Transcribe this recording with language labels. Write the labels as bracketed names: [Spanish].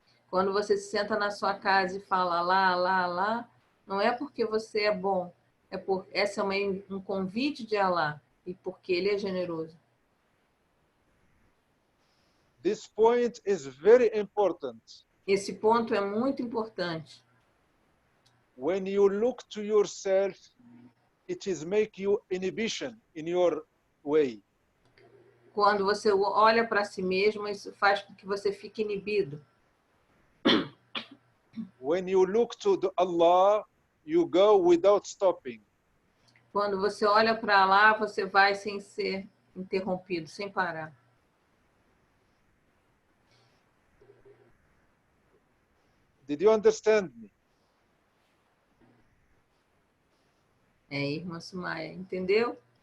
[Portuguese] Quando você se senta na sua casa e fala Allah, Allah, Allah, não é porque você é bom, essa é um convite de Allah e porque Ele é generoso. [English] This point is very important. [Portuguese] Esse ponto é muito importante. [English] When you look to yourself, it is make you inhibition in your way. [Portuguese] Quando você olha para si mesmo, isso faz com que você fique inibido. [English] When you look to Allah, you go without stopping. [Portuguese] Quando você olha para lá, você vai sem ser interrompido, sem parar. [English] Did you understand me? [Portuguese] Irmã Sumaya, entendeu?